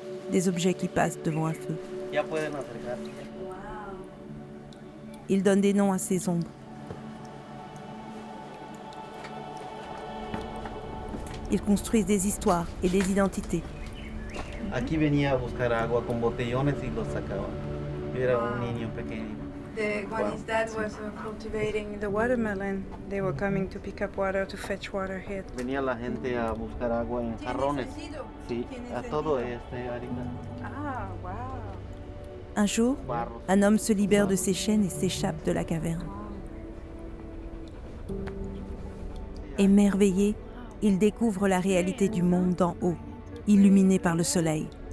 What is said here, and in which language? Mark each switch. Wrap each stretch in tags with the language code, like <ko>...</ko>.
<fr>Des objets qui passent devant un feu. Ils donnent des noms à ces ombres. Ils construisent des histoires et des identités.</fr> <es>Aquí venía a buscar agua con botellones y los sacaba. Yo era un niño pequeño.</es> <en>When his dad was cultivating the watermelon, they were coming to pick up water to fetch water here.</en> <es>Venía la gente a buscar agua en jarrones. Sí, a todo harina. Ah, wow.</es> <fr>Un jour, un homme se libère de ses chaînes et s'échappe de la caverne. Émerveillé, il découvre la réalité du monde d'en haut, illuminé par le soleil.</fr>